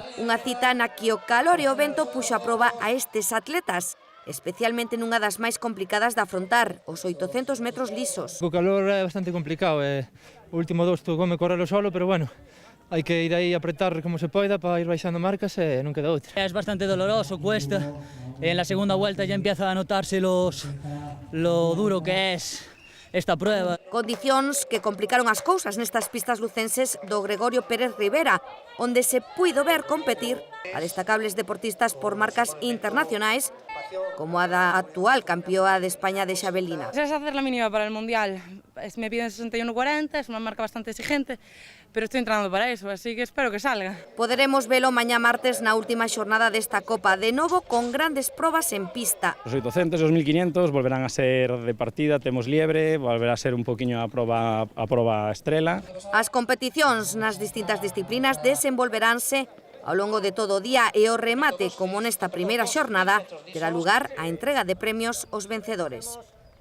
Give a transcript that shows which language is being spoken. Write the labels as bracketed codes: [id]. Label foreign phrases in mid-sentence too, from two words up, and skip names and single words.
[gl] Unha cita na que o calor e o vento puxo a proba a estes atletas, especialmente nunha das máis complicadas de afrontar, os 800 metros lisos. O calor é bastante complicado, o último dos tocoume correlo solo, pero bueno, hai que ir aí a apretar como se poida para ir baixando marcas e non queda outra. [es] Es bastante doloroso, cuesta. En la segunda vuelta ya empieza a notarse lo duro que es esta prueba. [gl] Condicións que complicaron as cousas nestas pistas lucenses do Gregorio Pérez Rivera, onde se puido ver competir a destacables deportistas por marcas internacionais, como a da actual campeoa de España de xavelina. [es] Es hacer la mínima para el Mundial. Me piden 61:40, es una marca bastante exigente, pero estoy entrenando para eso, así que espero que salga. [gl] Poderemos velo mañá martes na última xornada desta Copa, de novo con grandes probas en pista. Os 800 e os 1500 volverán a ser de partida, temos liebre, volverá a ser un poquinho a proba estrela. As competicións nas distintas disciplinas desenvolveránse ao longo de todo o día e o remate, como nesta primeira xornada, terá lugar a entrega de premios aos vencedores.